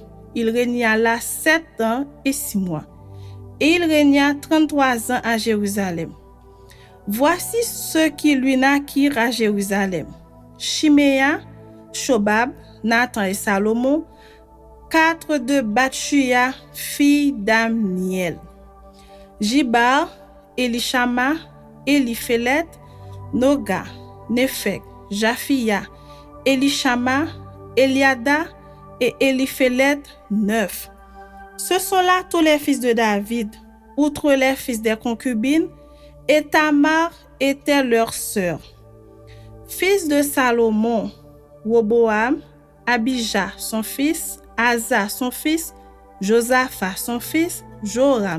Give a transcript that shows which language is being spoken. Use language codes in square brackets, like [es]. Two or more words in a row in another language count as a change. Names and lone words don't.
[fr] Il régna là 7 ans et 6 mois. Et il régna 33 ans à Jérusalem. Voici ceux qui lui naquirent à Jérusalem: Chiméa, Shobab, Nathan et Salomon, 4 de Batchuya, fille d'Amniel. Jibar, Elishama, Eliphelet, Noga, Nepheg, Japhia, Elishama, Eliada et Eliphelet, 9. Ce sont là tous les fils de David, outre les fils des concubines, et Tamar était leur sœur. Fils de Salomon: Roboam, Abijah son fils, Asa son fils, Josaphat son fils, Joram